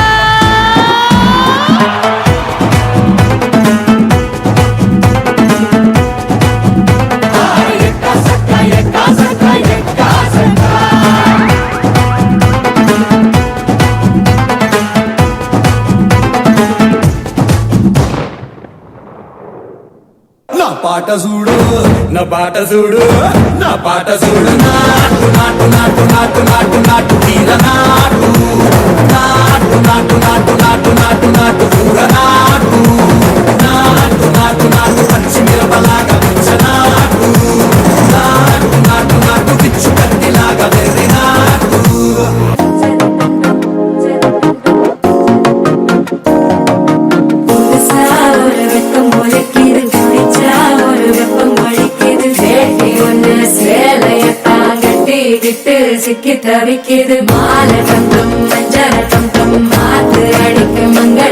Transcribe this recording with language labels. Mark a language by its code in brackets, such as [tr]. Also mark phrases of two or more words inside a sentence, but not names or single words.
[mr] एका सक्का एका सक्का एका सक्का. [te] నా పాట చూడు నా పాట చూడు నా పాట చూడు నాటు నాటు నాటు నాటు నాటు నాటు తీర నాటు నాటు నాటు నాటు నాటు నాటు నాటు కూర నాటు నాటు నాటు నాటు పచ్చి మిరపలాగా పిచ్చ నాటు నాటు నాటు నాటు పిచ్చు కత్తిలాగా వెర్రి నాటు. [ta] சிக்கி தவிக்குது மால டம் டம் மஞ்சள டம் டம் மாத்து அடிக்கு மங்கள